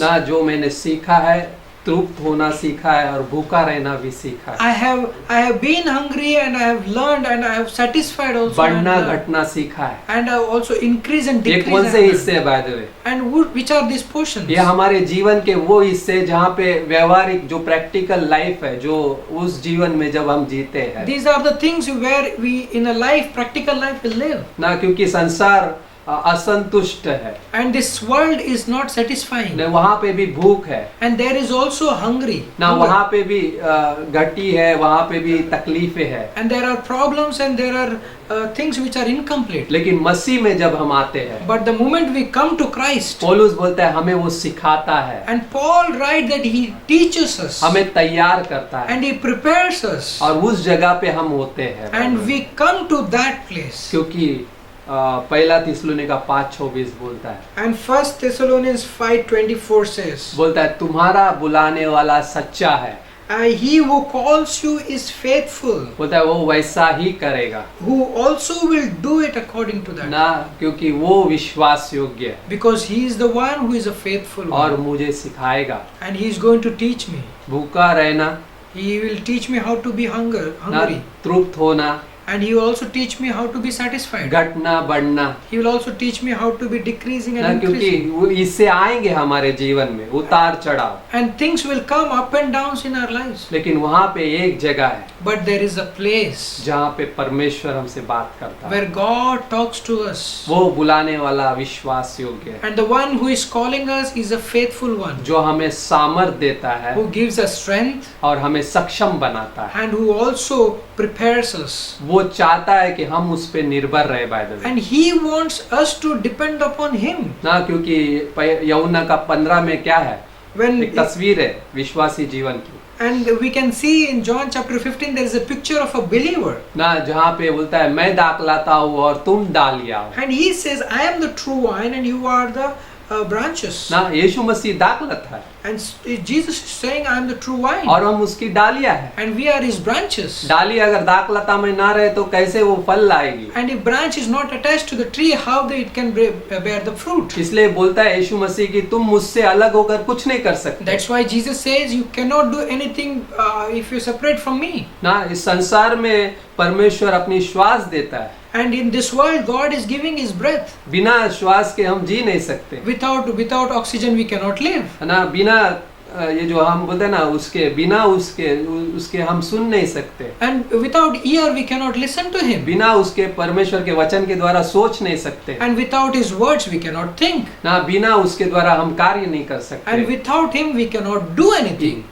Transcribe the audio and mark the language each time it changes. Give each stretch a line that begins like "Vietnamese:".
Hindi: ना जो मैंने सीखा है, तृप्त होना सीखा है और भूखा रहना भी सीखा है,
English: I have been hungry and I have learned and I have satisfied also,
Hindi: बढ़ना
English: and,
Hindi: घटना सीखा है।
English: and I have also increase and
Hindi: ये
English: decrease.
Hindi: कौन
English: I
Hindi: से
English: have
Hindi: हिस्से
English: learned. By the way? And which are these portions?
Hindi: ये हमारे जीवन के वो हिस्से जहाँ पे व्यवहारिक जो प्रैक्टिकल लाइफ है, जो उस जीवन में जब हम जीते हैं,
English: These are the things where we in a life, practical life, will live.
Hindi: ना क्योंकि संसार असंतुष्ट है,
English: And this world is not satisfying.
Hindi: न वहाँ पे भी भूख है,
English: And there is also hungry.
Hindi: ना
English: hunger.
Hindi: वहाँ पे भी घटी है, वहाँ पे भी तकलीफें है।
English: And there are problems and there are things which are incomplete.
Hindi: लेकिन मसीह में जब हम आते हैं,
English: But the moment we come to Christ,
Hindi: पौलुस बोलता है हमें वो सिखाता है,
English: and Paul writes that he teaches us,
Hindi: हमें तैयार करता है
English: and he prepares us,
Hindi: और उस जगह पे हम होते हैं।
English: and we come to that place.
Hindi: क्योंकि पहला थिस्सलुनीका 5:24 बोलता है,
English: And 1 Thessalonians 5:24 says,
Hindi: बोलता है तुम्हारा बुलाने वाला सच्चा है,
English: he who calls you is faithful,
Hindi: बोलता है वो वैसा ही करेगा,
English: who also will do it according to that.
Hindi: ना क्योंकि वो विश्वास योग्य है
English: Because he is the one who is a faithful
Hindi: और
English: one,
Hindi: मुझे सिखाएगा।
English: and he is going to teach me.
Hindi: भूखा रहना,
English: He will teach me how to be
Hindi: ना
English: hungry,
Hindi: तृप्त होना,
English: and he will also teach me how to be satisfied.
Hindi: घटना बढ़ना,
English: He will also teach me how to be decreasing
Hindi: ना
English: and
Hindi: क्योंकि
English: increasing.
Hindi: वो इससे आएंगे हमारे जीवन में उतार चढ़ाव,
English: And things will come up and downs in our lives.
Hindi: लेकिन वहाँ पे एक जगह है
English: But there is a place
Hindi: जहाँ पे परमेश्वर हमसे बात करता है,
English: where God talks to us.
Hindi: वो बुलाने वाला विश्वास योग्य है,
English: And the one who is calling us is a faithful one,
Hindi: जो हमें सामर्थ देता है
English: who gives us strength
Hindi: और हमें सक्षम बनाता है।
English: and who also prepares us.
Hindi: वो चाहता है कि हम उस पे निर्भर रहे
English: By the way, And he wants us to depend upon him.
Hindi: ना क्योंकि यूहन्ना का 15 में क्या है,
English: When
Hindi: एक तस्वीर है विश्वासी जीवन की,
English: and we can see in John chapter 15 there is a picture of a believer.
Hindi: ना जहाँ पे बोलता है मैं दाखलाता हूँ और तुम डालियाँ हो,
English: And he says, I am the true vine and you are the branches.
Hindi: ना यीशु मसीह दाखलत है
English: And Jesus is saying, I am the true vine.
Hindi: और हम उसकी डालियाँ हैं।
English: And we are his branches.
Hindi: डाली अगर दाखलता में ना रहे तो कैसे वो फल लाएगी?
English: And if branch is not attached to the tree, how it can bear the fruit?
Hindi: इसलिए बोलता है यीशु मसीह कि तुम मुझसे अलग होकर कुछ नहीं कर सकते।
English: That's why Jesus says, you cannot do anything if you separate from me.
Hindi: ना इस संसार में परमेश्वर अपनी श्वास देता है,
English: And in this world, God is giving his breath.
Hindi: बिना श्वास के हम जी नहीं सकते,
English: Without oxygen, we cannot live.
Hindi: है ना। बिना ये जो हम बोलते हैं ना उसके बिना उसके हम सुन नहीं सकते,
English: And without ear, we cannot listen to him.
Hindi: बिना उसके परमेश्वर के वचन के द्वारा सोच नहीं सकते,
English: And without his words, we cannot think.
Hindi: ना बिना उसके द्वारा हम कार्य नहीं कर
English: And
Hindi: सकते,
English: without him, we cannot do anything.